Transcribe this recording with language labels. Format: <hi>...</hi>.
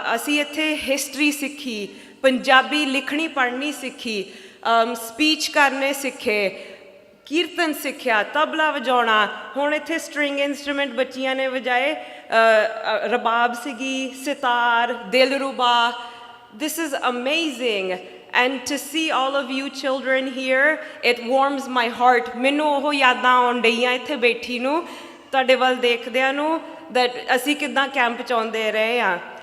<pa>ਅਸੀਂ ਇੱਥੇ ਹਿਸਟਰੀ ਸਿੱਖੀ, ਪੰਜਾਬੀ ਲਿਖਣੀ ਪੜ੍ਹਨੀ ਸਿੱਖੀ, ਸਪੀਚ ਕਰਨੇ ਸਿੱਖੇ, ਕੀਰਤਨ ਸਿੱਖਿਆ, ਤਬਲਾ ਵਜਾਉਣਾ। ਹੁਣ ਇੱਥੇ ਸਟਰਿੰਗ ਇੰਸਟਰੂਮੈਂਟ ਬੱਚੀਆਂ ਨੇ ਵਜਾਏ, ਰਬਾਬ ਸੀਗੀ, sitar, dilruba.</pa> <en>This is amazing, and to see all of you children here, it warms my heart.</en> <pa>ਮੈਨੂੰ ਉਹ ਯਾਦਾਂ ਆਉਣ ਡਈਆਂ ਇੱਥੇ ਬੈਠੀ ਨੂੰ, ਤੁਹਾਡੇ ਵੱਲ ਦੇਖਦਿਆਂ ਨੂੰ, that ਅਸੀਂ ਕਿੱਦਾਂ ਕੈਂਪ 'ਚ ਆਉਂਦੇ ਰਹੇ ਹਾਂ।</pa>